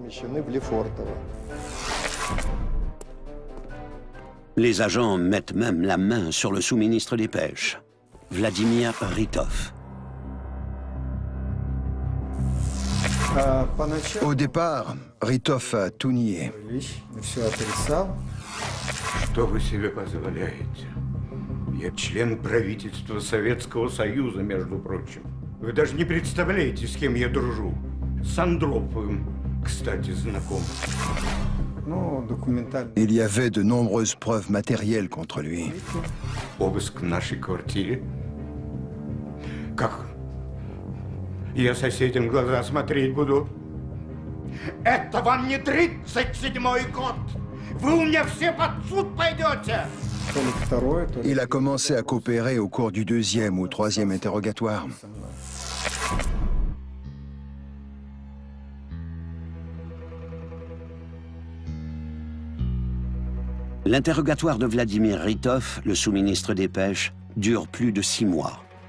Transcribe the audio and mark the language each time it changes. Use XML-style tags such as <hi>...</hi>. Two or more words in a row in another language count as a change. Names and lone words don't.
<fr>Les agents mettent même la main sur le sous-ministre des Pêches, Vladimir Ritov. Au départ, Ritov a tout nié.</fr> <ru>Что вы себе позволяете? Я член правительства Советского Союза, между прочим. Вы даже не представляете, с кем я дружу. С Андроповым, кстати, знаком.</ru> <fr>Il y avait de nombreuses preuves matérielles contre lui.</fr> <ru>Обыск в нашей квартире. Как? Я соседям в глаза смотреть буду. Это вам не 37-й год! Вы у меня все под суд пойдете!</ru> <fr>Il a commencé à coopérer au cours du deuxième ou troisième interrogatoire. L'interrogatoire de Vladimir Ritov, le sous-ministre des Pêches, dure plus de 6 mois.</fr>